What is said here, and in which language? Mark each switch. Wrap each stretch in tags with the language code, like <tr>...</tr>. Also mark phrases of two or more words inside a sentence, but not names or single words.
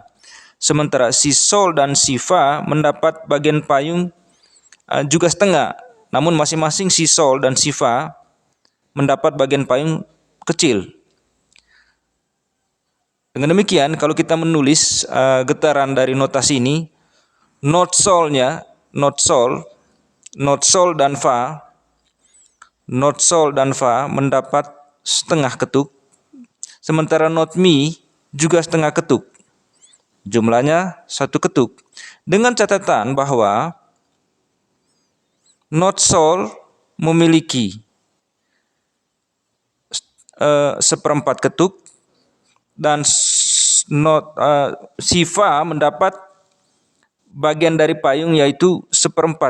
<id>Sementara si sol dan si fa mendapat bagian payung juga setengah. Namun masing-masing si sol dan si fa mendapat bagian payung kecil. Dengan demikian, kalau kita menulis getaran dari notasi ini, not sol dan fa, not sol dan fa mendapat setengah ketuk, sementara not mi juga setengah ketuk. Jumlahnya 1 ketuk. Dengan catatan bahwa not sol memiliki 1/4 ketuk dan si fa mendapat bagian dari payung yaitu 1/4.</id>